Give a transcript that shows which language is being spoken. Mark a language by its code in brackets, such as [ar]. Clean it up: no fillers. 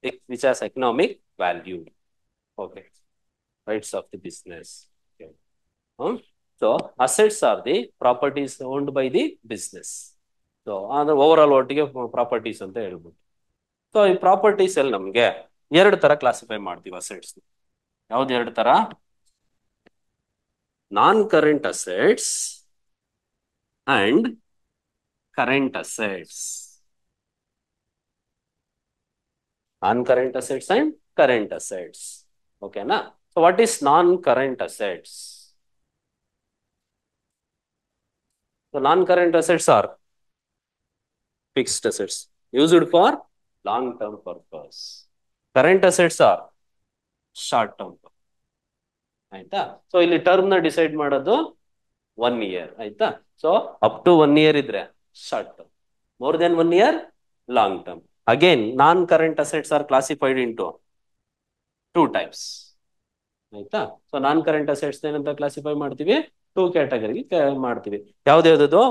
[en] Which has economic value. Okay. Rights of the business. Okay. So assets are the properties owned by the business. [kn] So ಅಂದ್ರೆ over all ಒಟ್ಟಿಗೆ properties ಅಂತ ಹೇಳ್ಬೋದು. So ಈ properties ಅಲ್ಲಿ ನಮ್ಗೆ ಎರಡು ತರ ಕ್ಲಾಸಿಫೈ ಮಾಡ್ತೀವಿ ಅಸೆಟ್ಸ್. ಯಾವ್ದು ಎರಡು ತರ? [en] Non current assets and current assets. Non-current assets and current assets. Okay, na? So what is non-current assets? So non-current assets are fixed assets used for long-term purpose. Current assets are short-term. [kn] ಆಯ್ತಾ. So ಇಲ್ಲಿ term ನ decide ಮಾಡೋದು 1 year. ಆಯ್ತಾ. [en] So up to 1 year ಇದ್ರೆ short term, more than 1 year long term. Again non current assets are classified into 2 types. ಆಯ್ತಾ. [kn] So ನಾನ್ current assets ಏನಂತ classify ಮಾಡ್ತೀವಿ? 2 ಕ್ಯಾಟಗರಿಗೆ ಮಾಡ್ತೀವಿ. ಯಾವ್ದು?